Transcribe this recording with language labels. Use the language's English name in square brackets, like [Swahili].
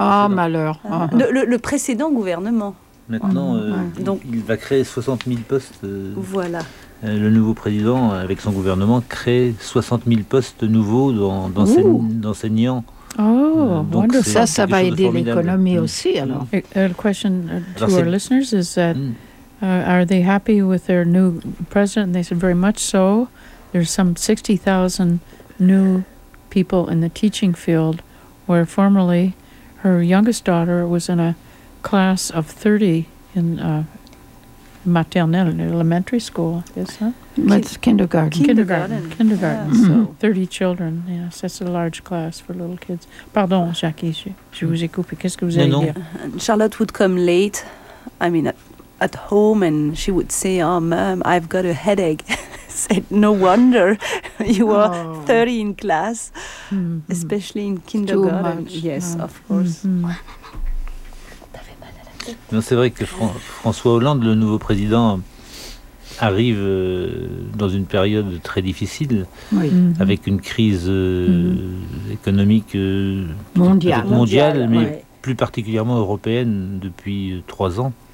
[French] Malheur. Le précédent gouvernement. Maintenant, il va créer 60 000 postes. Voilà. Le nouveau président, avec son gouvernement, crée 60 000 postes nouveaux d'enseignants. [English] Oh, wonderful. [French] Ça, ça va aider l'économie aussi, alors. [English] A question to our listeners is that, are they happy with their new president? And they said, very much so. There's some 60,000 new people in the teaching field, where formerly her youngest daughter was in a class of 30 in maternelle, elementary school, yes, huh? But it's kindergarten. Kindergarten. Yeah. So 30 children, yes, that's a large class for little kids. [French] Pardon, Jackie, je vous ai coupé. Qu'est-ce que vous allez dire? [English] Charlotte would come late, I mean, at home, and she would say, oh, mom, I've got a headache. Said, no wonder you are 30 in class, especially in kindergarten. Too much. Yes, of course. [French] Non, c'est vrai que François Hollande, le nouveau président, arrive dans une période très difficile, avec une crise économique mondiale, mais plus particulièrement européenne depuis 3 ans.